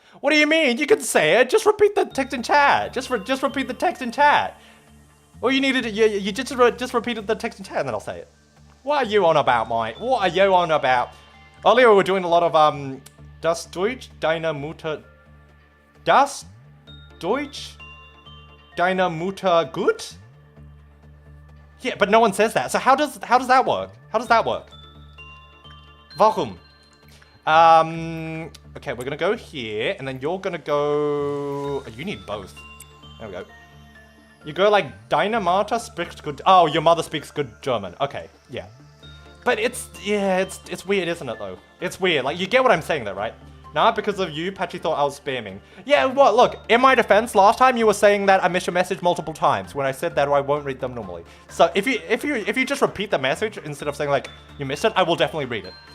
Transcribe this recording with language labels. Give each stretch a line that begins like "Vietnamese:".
English: What do you mean? You can say it. Just repeat the text in chat. Just repeat the text in chat. All you needed, you just repeated the text in chat and then I'll say it. What are you on about, Mike? What are you on about? Earlier we were doing a lot of
German: Das Deutsch deiner Mutter. Das Deutsch deiner Mutter gut?
English: Yeah, but no one says that. So how does that work? How does that work? Warum? Okay, we're gonna go here, and then you're gonna go. Oh, you need both. There we go. You go like
German: deine Mutter spricht gut.
English: Oh, your mother speaks good German. Okay, yeah. But it's weird, isn't it though? It's weird. Like you get what I'm saying there, right? Nah, because of you, Patchy thought I was spamming. Yeah, what? Look, in my defense, last time you were saying that I missed your message multiple times when I said that I won't read them normally. So if you just repeat the message instead of saying like you missed it, I will definitely read it.